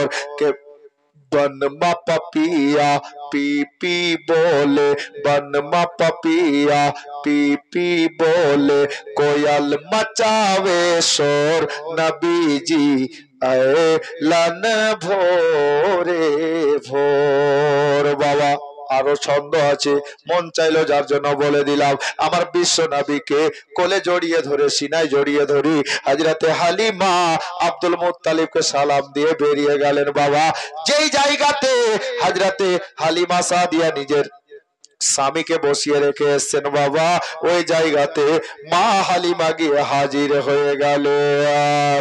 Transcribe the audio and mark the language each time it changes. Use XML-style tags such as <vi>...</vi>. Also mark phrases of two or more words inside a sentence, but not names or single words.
<bho>के बनमा पपिया पी पी बोले, बनमा पपिया पी पी बोले, कोयल मचावे शोर नबी जी ऐलान भोरे भोर।</bho> <bn>बाबा আরো ছন্দ আছে, মন চাইলো যার জন্য বলে দিলাম। আমার বিশ্ব নবীকে কোলে জড়িয়ে ধরে সিনায় জড়িয়ে ধরি হযরতে হালিমা আব্দুল মুত্তালিবকে সালাম দিয়ে বেরিয়ে গেলেন বাবা। যেই জায়গাতে হযরতে হালিমা সাদিয়া নিজের স্বামীকে বসিয়ে রেখে এসছেন বাবা, ওই জায়গাতে মা হালিমা গিয়ে হাজির হয়ে গেলেন।</bn>